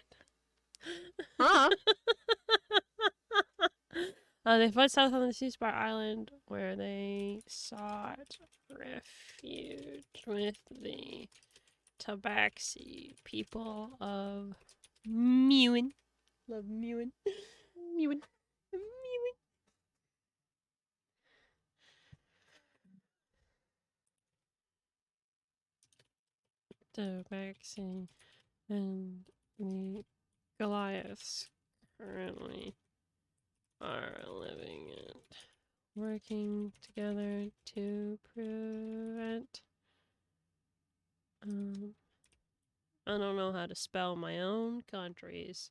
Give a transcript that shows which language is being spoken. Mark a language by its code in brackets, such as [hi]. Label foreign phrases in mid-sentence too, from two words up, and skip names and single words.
[en] Huh? They fled south on the Seaspar Island, where they sought refuge with the Tabaxi people of Mewin. Love Mewin. Mewin. Mewin. Tabaxi and the Goliaths currently are living and working together to prevent. I don't know how to spell my own countries.